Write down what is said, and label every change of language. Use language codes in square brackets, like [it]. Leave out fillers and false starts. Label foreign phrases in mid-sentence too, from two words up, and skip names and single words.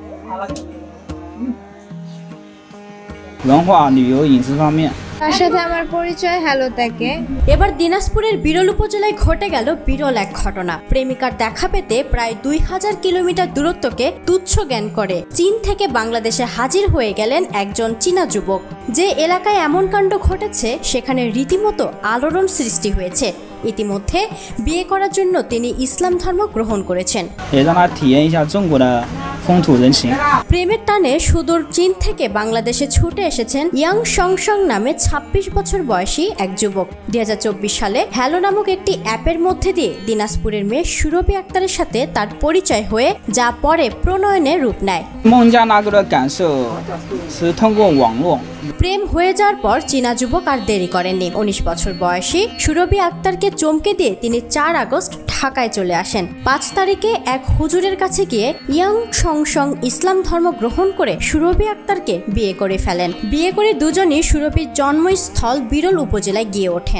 [zh] 文化旅游饮食方面。 [bn] তার সাথে আমার পরিচয় হ্যালো তাকে। এবার দিনাজপুরের বিরল উপজেলায় ঘটে গেল বিরল এক ঘটনা। প্রেমিকার দেখা পেতে প্রায় 2000 কিলোমিটার দূরত্বকে তুচ্ছ জ্ঞান করে চীন থেকে বাংলাদেশে হাজির হয়ে গেলেন একজন চীনা যুবক। যে এলাকায় এমন কাণ্ড ঘটেছে সেখানে রীতিমতো আলোড়ন সৃষ্টি হয়েছে। ইতিমধ্যে বিয়ে করার জন্য তিনি ইসলাম ধর্ম গ্রহণ করেছেন। [zh] 也让他体验一下中国的风土人情。 [bn] প্রেমের টানে সুদূর চীন থেকে বাংলাদেশে ছুটে এসেছেন ইয়াং সংসং নামে 26 বছর বয়সী এক যুবক। 2024 সালে হ্যালো নামক একটি অ্যাপের মধ্যে দিয়ে দিনাজপুরের মেয়ে সুরভি আক্তারের সাথে তার পরিচয় হয়ে যা পরে প্রণয়নের রূপ নেয়। [zh] 孟加拉哥的感受是通过网络。 [bn] প্রেম হয়ে যাওয়ার পর চীনা যুবক আর দেরি করেননি। 19 বছর বয়সী সুরভি আক্তারকে চমকে দিয়ে তিনি 4 আগস্ট ঢাকায় চলে আসেন। 5 তারিখে এক হুজুরের কাছে গিয়ে ইয়াং সংসং ইসলাম ধর্ম গ্রহণ করে সুরভি আক্তারকে বিয়ে করে ফেলেন। বিয়ে করে দুজনই সুরভির জন্মস্থল বিরল উপজেলায় গিয়ে ওঠেন।